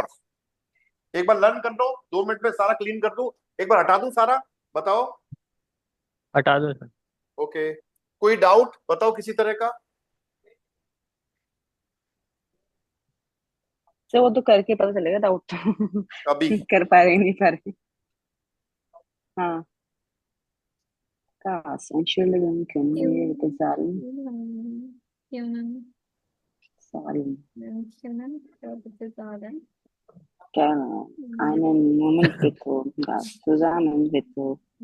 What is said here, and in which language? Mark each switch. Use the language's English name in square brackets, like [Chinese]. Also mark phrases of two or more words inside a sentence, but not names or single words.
[Hindi] एक बार लर्न कर लो, 2 मिनट में सारा क्लीन कर दूं, एक बार हटा दूं सारा, बताओ। हटा दो सर। ओके, कोई डाउट बताओ किसी तरह का? सर वो तो करके पता चलेगा, डाउट तो अभी कर पा रहे नहीं पा रहे। हाँ, [German] Gas, Entschuldigung, können wir bitte sagen? Sagen. Gerne. Einen Moment bitte. Gas, zusammen bitte.